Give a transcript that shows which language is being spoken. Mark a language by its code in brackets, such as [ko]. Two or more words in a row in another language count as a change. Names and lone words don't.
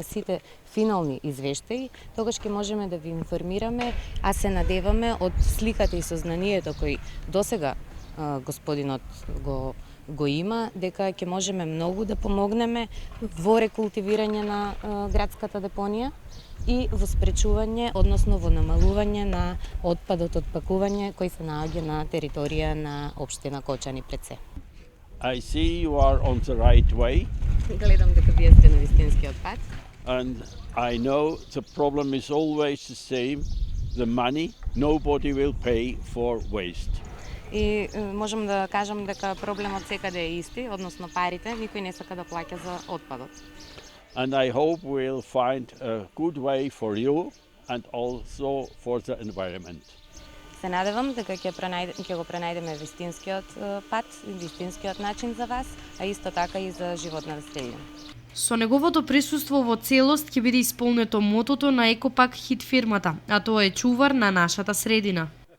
[mk] сите финални извештаи, тогаш ќе можеме да ви информираме, а се надеваме од сликата и сознанието кој досега господинот го има, дека ќе можеме многу да помогнеме во рекултивирање на градската депонија и во спречување, односно во намалување на отпадот од пакување кој се наоѓа на територија на општина Кочани пред се. [en] I see you are on the right way. [mk] Гледам дека вие сте на вистинскиот пат. [en] And I know the problem is always the same, the money. Nobody will pay for waste. [mk] И можам да кажам дека проблемот секаде е исти, односно парите, никој не сака да плаќа за отпадот. [en] And I hope we'll find a good way for you and also for the environment. [mk] Се надевам дека ќе го пронајдеме вистинскиот пат и вистинскиот начин за вас, а исто така и за животната средина. Со неговото присуство во целост ќе биде исполнето мотото на Екопак Хит фирмата, а тоа е чувар на нашата средина.